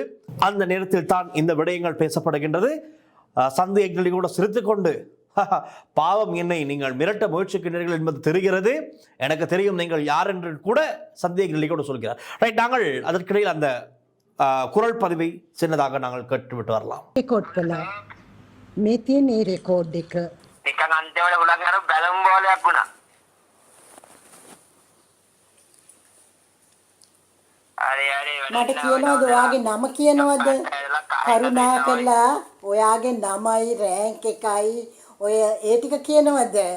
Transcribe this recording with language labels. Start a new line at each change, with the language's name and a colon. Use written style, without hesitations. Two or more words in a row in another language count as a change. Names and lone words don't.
Tamil: அந்த நேரத்தில் தான் இந்த விடயங்கள் பேசப்படுகின்றது. சந்தி எக்னலி கூட சிரித்துக் கொண்டு, பாவம், என்னை நீங்கள் மிரட்ட முயற்சிக்கின்றீர்கள் என்பது தெரிகிறது, எனக்கு தெரியும் நீங்கள் யார் என்று கூட சந்தி எக்னலி கூட சொல்கிறார். ரைட், நாங்கள் அதற்கிடையில் அந்த குரல் பதிவை சின்னதாக நாங்கள் கேட்டுவிட்டு வரலாம்.
Sinhala: මට කියනවද ඔයාගේ නම කියනවද? කරුණා කළා ඔයාගේ නමයි රෑන්ක් එකයි ඔය ඒ ටික කියනවද?